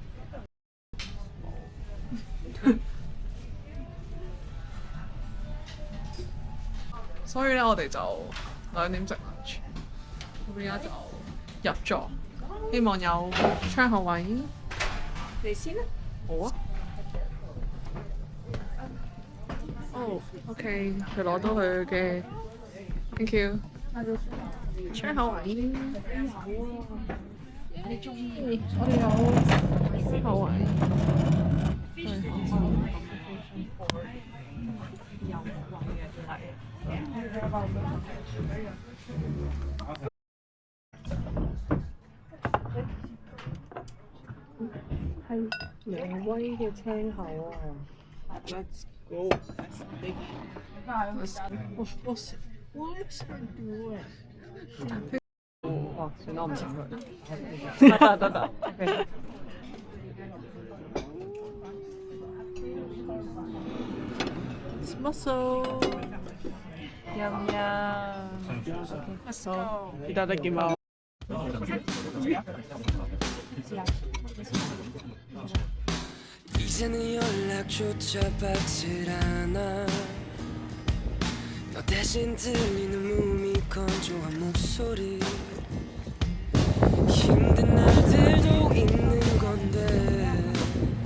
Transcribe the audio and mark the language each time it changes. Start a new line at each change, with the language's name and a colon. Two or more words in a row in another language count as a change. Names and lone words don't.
Cantonese: 所以咧，我哋就2點食 lunch，咁而家就入座，希望有窗口位。你先啦。好啊。哦，OK，佢攞到佢嘅 ，
English: thank you。
Cantonese: 窗口位。你中意？我哋有窗口位。係挪威嘅青口啊 ！
English: Let's go. What is he doing? 哇！
Cantonese: 算啦，我唔請佢。
English: 得。OK。Mussel。Yum yum。Mussel。
Japanese: いただきます。
Korean: 이제는 연락조차 받질 않아 너 대신 들리는 몸이 건조한 목소리 힘든 날들도 있는 건데